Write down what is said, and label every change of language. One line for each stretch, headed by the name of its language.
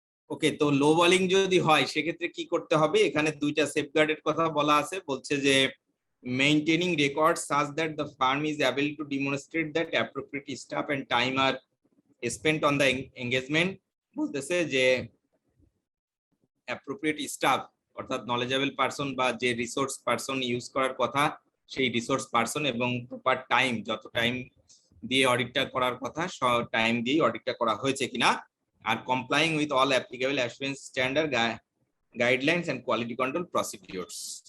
Bangla: ওকে, তো লো বলিং যদি হয় সেক্ষেত্রে কি করতে হবে? এখানে দুইটা সেফগার্ডের কথা বলা আছে, বলছে যে
English: Maintaining record such that the firm is able to demonstrate that appropriate staff and time are spent on the engagement।
Bangla: বলতেছে যে অ্যাপ্রোপ্রিয়েট স্টাফ অর্থাৎ নলেজেবল পারসন বা যে রিসোর্স পারসন ইউজ করার কথা সেই রিসোর্স পারসন এবং প্রপার টাইম, যত টাইম দিয়ে অডিটটা করার কথা টাইম দিয়ে অডিটটা করা হয়েছে কিনা, আর
English: Complying with all applicable assurance standard guidelines and quality control procedures.